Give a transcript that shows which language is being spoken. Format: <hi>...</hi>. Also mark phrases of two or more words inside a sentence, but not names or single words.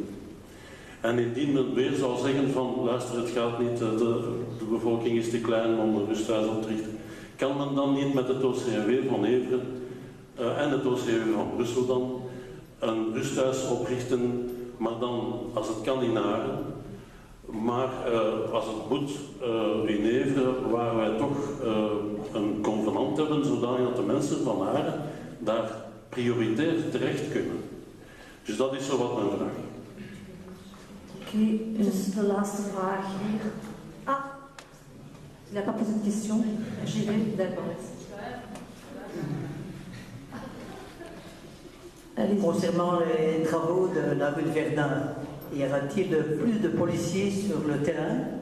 <nl>En indien men weer zou zeggen van, luister het gaat niet, de bevolking is te klein om een rusthuis op te richten, kan men dan niet met het OCMW van Everen en het OCMW van Brussel dan een rusthuis oprichten, maar dan, als het kan in Haren, maar als het moet in Everen, waar wij toch een convenant hebben, zodanig dat de mensen van Haren daar prioritair terecht kunnen. Dus dat is zo wat mijn vraag. Oké, dus de laatste vraag hier.</nl> <fr>Ah, il n'a pas posé de question. J'y vais, d'accord. Concernant les travaux de la rue de Verdun, y aura-t-il plus de policiers sur le terrain?</fr>